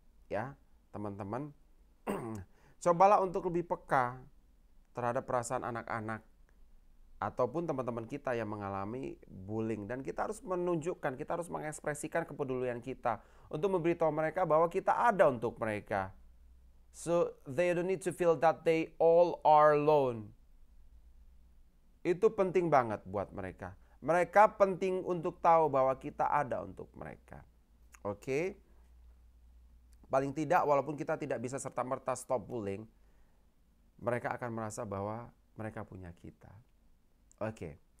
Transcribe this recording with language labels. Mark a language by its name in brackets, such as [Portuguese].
[Indonesian] Ya, teman-teman, cobalah untuk lebih peka terhadap perasaan anak-anak ataupun teman-teman kita yang mengalami bullying, dan kita harus menunjukkan, kita harus mengekspresikan kepedulian kita untuk memberitahu mereka bahwa kita ada untuk mereka. [English] So they don't need to feel that they all are alone. [Indonesian] Itu penting banget buat mereka. Mereka penting untuk tahu bahwa kita ada untuk mereka. Oke? Paling tidak walaupun kita tidak bisa serta-merta [English] stop bullying, [Indonesian] mereka akan merasa bahwa mereka punya kita. Oke.